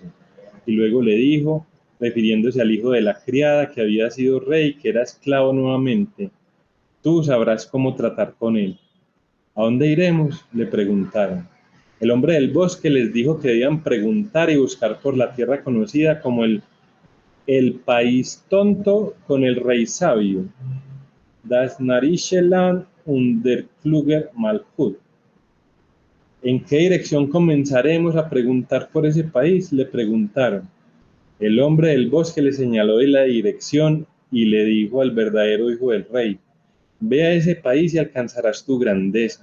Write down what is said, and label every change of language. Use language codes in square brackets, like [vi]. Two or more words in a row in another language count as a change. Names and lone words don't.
[es] Y luego le dijo, refiriéndose al hijo de la criada que había sido rey, que era esclavo nuevamente: tú sabrás cómo tratar con él. ¿A dónde iremos?, le preguntaron. El hombre del bosque les dijo que debían preguntar y buscar por la tierra conocida como el país tonto con el rey sabio. [de] Das narische Land und der kluge Malhut. [es] ¿En qué dirección comenzaremos a preguntar por ese país?, le preguntaron. El hombre del bosque le señaló la dirección y le dijo al verdadero hijo del rey: ve a ese país y alcanzarás tu grandeza.